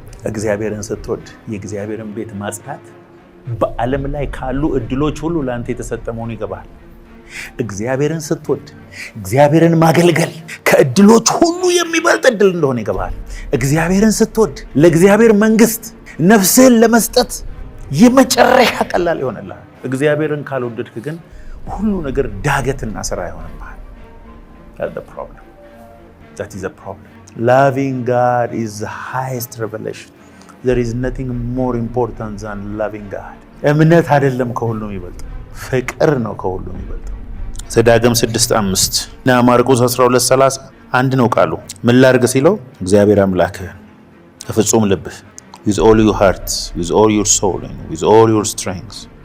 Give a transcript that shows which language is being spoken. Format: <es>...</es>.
<am>እግዚአብሔርን ስትወድ የእግዚአብሔርን ቤት ማጽዳት በዓለም ላይ ካሉ እድሎች ሁሉ ለአንተ የተሰጠ መሆኑ ይገባል። እግዚአብሔርን ስትወድ እግዚአብሔርን ማገልገል ከእድሎች ሁሉ የሚበልጥ እድል እንደሆነ ይገባል። እግዚአብሔርን ስትወድ ለእግዚአብሔር መንግስት ነፍስህን ለመስጠት የመጨረሻ ቀላል ይሆንልሃል። እግዚአብሔርን ካልወደድክ ግን ሁሉ ነገር ዳገትና ስራ ይሆንልሃል።</am> <en>That's the problem. That is the problem. Loving God is the highest revelation. There is nothing more important than loving God.</en> <am>እምነት አይደለም ከሁሉ የሚበልጠው፣ ፍቅር ነው ከሁሉ የሚበልጠው። ዘዳግም 6:5 እና ማርቆስ 12:30 አንድ ነው ቃሉ። ምን ላድርግ ሲለው እግዚአብሔር አምላክህን በፍጹም ልብህ</am> <en>with all your heart, with all your soul, and with all your strength.</en>